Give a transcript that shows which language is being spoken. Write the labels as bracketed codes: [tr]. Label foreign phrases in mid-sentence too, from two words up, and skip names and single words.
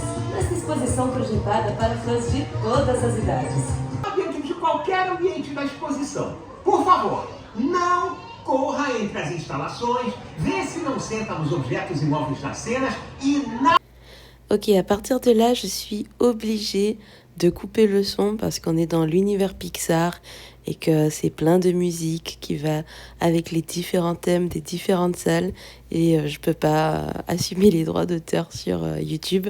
[pt] Nesta exposição projetada para fãs de todas as idades. Dentro de qualquer ambiente da exposição. Por favor, não corra entre as instalações, vê se não senta nos objetos imóveis das cenas e nada. [fr] Ok, à partir de là, je suis obligée de couper le son parce qu'on est dans l'univers Pixar et que c'est plein de musique qui va avec les différents thèmes des différentes salles et je peux pas assumer les droits d'auteur sur YouTube.